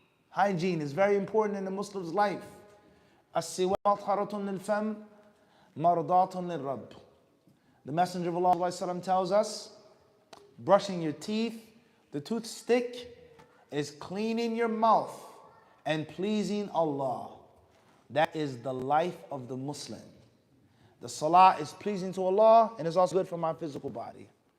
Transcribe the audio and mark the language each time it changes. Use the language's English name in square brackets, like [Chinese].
[English] Hygiene is very important in the Muslim's life. [Arabic] السواك مطهرة للفم مرضاة للرب. [English] The Messenger of Allah ﷺ tells us, brushing your teeth, the toothstick, is cleaning your mouth and pleasing Allah. That is the life of the Muslim. The Salah is pleasing to Allah and is also good for my physical body.